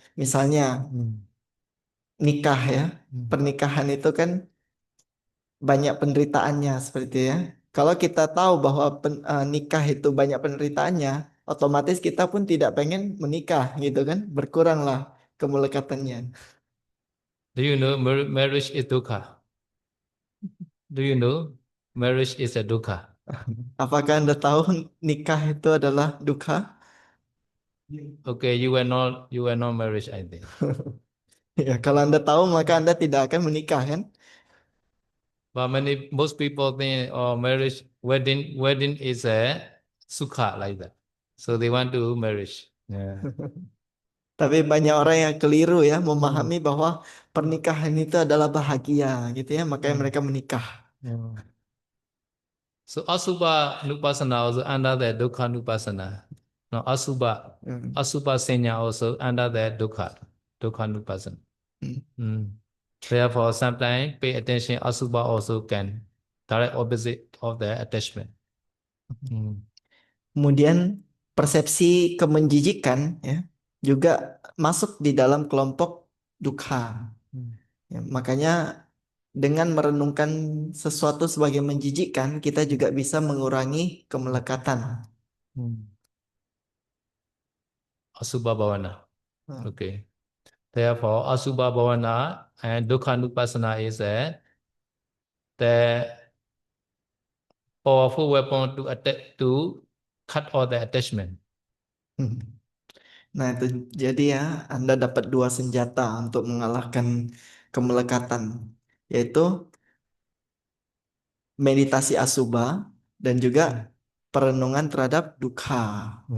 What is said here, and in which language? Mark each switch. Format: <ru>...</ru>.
<id>Misalnya nikah ya, pernikahan itu kan banyak penderitaannya seperti itu ya. Kalau kita tahu bahwa nikah itu banyak penderitaannya, otomatis kita pun tidak pengen menikah gitu kan, berkuranglah kemelekatannya.</id> <en>Do you know marriage is dukkha? Do you know marriage is a dukkha?</en> <id>Apakah Anda tahu nikah itu adalah dukkha?</id> <en>Okay, you were not married, I think.</en> <id>Ya, kalau Anda tahu maka Anda tidak akan menikah kan?</id> <en>But most people think marriage wedding is a sukha like that. So they want to marriage. Yeah.</en> <id>Tapi banyak orang yang keliru ya memahami bahwa pernikahan itu adalah bahagia gitu ya, makanya mereka menikah.</id> <en>So asubha nupassana also under the dukkha nupassana. No, asubha senya also under the dukkha nupassana. Hmm. Therefore, sometimes pay attention asubha also can direct opposite of the attachment.</en> <id>Kemudian persepsi kemenjijikan ya juga masuk di dalam kelompok dukkha. Ya, makanya dengan merenungkan sesuatu sebagai menjijikkan, kita juga bisa mengurangi kemelekatan.</id> <pi>Asubha bhavana. Hmm.</pi> <en>Okay. Therefore, Asubha bhavana and dukkha nupassana is the powerful weapon to attack to cut all the attachment. Hmm.</en> <id>Nah itu jadi ya Anda dapat dua senjata untuk mengalahkan kemelekatan, yaitu meditasi asubha dan juga perenungan terhadap dukkha.</id>